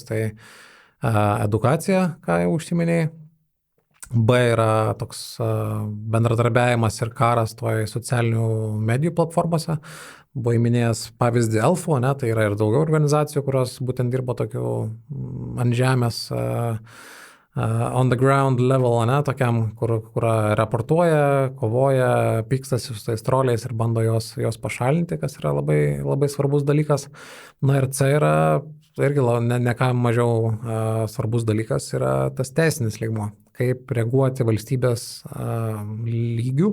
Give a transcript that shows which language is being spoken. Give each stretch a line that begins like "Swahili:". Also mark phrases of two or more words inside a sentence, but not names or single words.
Lithuanian: Tai edukacija, ką jau užsiminėjai. B yra toks bendradarbiavimas ir karas toj socialinių medijų platformose. Buvo įminėjęs pavyzdį Elfo, tai yra ir daugiau organizacijų, kurios būtent dirbo tokiu ant žemės
English: on the ground level,
Lithuanian: ne, tokiam, kur raportuoja, kovoja, pykstasi su tais troliais ir bando jos pašalinti, kas yra labai, labai svarbus dalykas. Na ir C yra irgi ne ką mažiau svarbus dalykas yra tas teisinis lygmuo, kaip reaguoti valstybės lygių.